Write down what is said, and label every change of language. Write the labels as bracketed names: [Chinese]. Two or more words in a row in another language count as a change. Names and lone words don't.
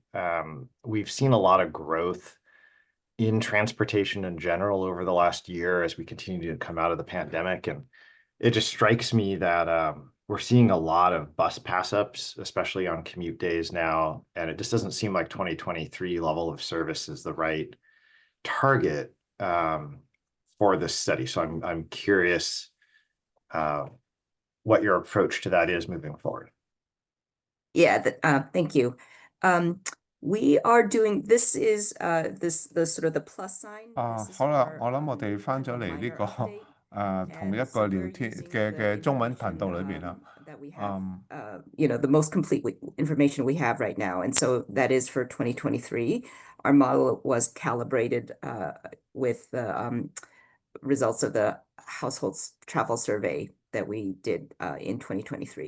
[English] We've seen a lot of growth in transportation in general over the last year as we continue to come out of the pandemic, and it just strikes me that we're seeing a lot of bus pass-ups, especially on commute days now, and it just doesn't seem like 2023 level of service is the right target for this study. So I'm curious what your approach to that is moving forward. Yeah, thank you. We are doing this is the sort of the plus sign. [Cantonese] 好啦，我諗我哋翻咗嚟呢個同一個聊天嘅中文頻道裏邊啦。 [English] The most complete information we have right now, and so that is for 2023. Our model was calibrated with the results of the households travel survey that we did in 2023.